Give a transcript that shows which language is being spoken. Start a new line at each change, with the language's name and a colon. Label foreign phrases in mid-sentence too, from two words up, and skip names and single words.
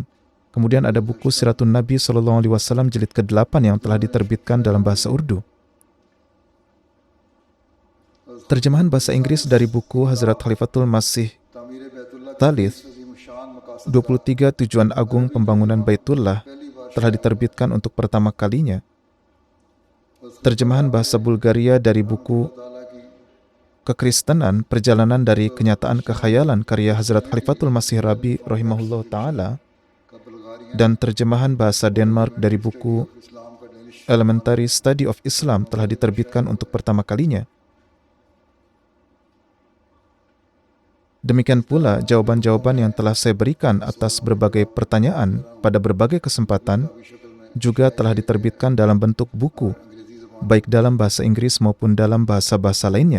Indonesian: Kemudian ada buku Siratun Nabi SAW jilid ke-8 yang telah diterbitkan dalam bahasa Urdu. Terjemahan bahasa Inggris dari buku Hazrat Khalifatul Masih
Urdu: تعمیر بیت اللہ
Indonesian: Thalith,
Urdu: عظیم الشان مقاصد
Indonesian: 23 tujuan agung pembangunan Baitullah, telah diterbitkan untuk pertama kalinya. Terjemahan bahasa Bulgaria dari buku
Urdu: تعالیٰ کی
Indonesian: Kekristenan, Perjalanan dari Kenyataan ke Khayalan karya Hazrat Khalifatul Masih Rabi
Arabic: رحمه الله تعالى,
Urdu: کا بلغاریہ
Indonesian: dan terjemahan bahasa Denmark dari buku
Urdu: اسلام کا ڈینش
Indonesian: Elementary Study of Islam telah diterbitkan untuk pertama kalinya. Demikian pula jawaban-jawaban yang telah saya berikan atas berbagai pertanyaan pada berbagai kesempatan juga telah diterbitkan dalam bentuk buku, baik dalam bahasa Inggris maupun dalam bahasa-bahasa lainnya.